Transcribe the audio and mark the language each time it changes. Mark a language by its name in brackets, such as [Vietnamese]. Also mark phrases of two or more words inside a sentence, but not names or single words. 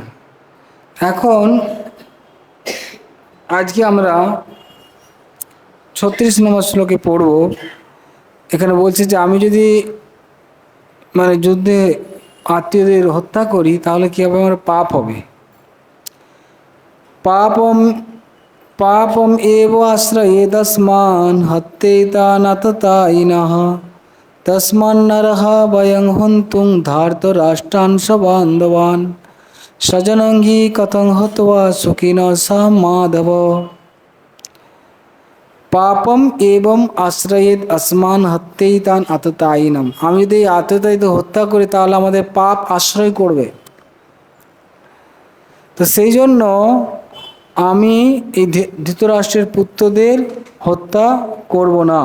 [Bangla] এখন আজকে আমরা 36 নম্বর শ্লোকে পড়ব। এখানে বলছে যে আমি যদি যুদ্ধে আত্মীয়দের হত্যা করি তাহলে কি হবে? আমার পাপ হবে। [Sanskrit] পাপম পাপম এব আশ্রয়েদস্মান হত্যেতানাততায়িনঃ তস্মান্নরঃ বয়ং হন্তুং ধার্তরাষ্ট্রান সবান্ধবান স্বজনঙ্গি কথং হত্বা সুখিনঃ সহ মাধব। পাপম এবং আশ্রয়েদ আসমান হত্যেতান আততায়িনম। [Bangla] আমি যদি আততায়ীদের হত্যা করি তাহলে আমাদের পাপ আশ্রয় করবে। তো সেই জন্য আমি এই ধৃতরাষ্ট্রের পুত্রদের হত্যা করব না।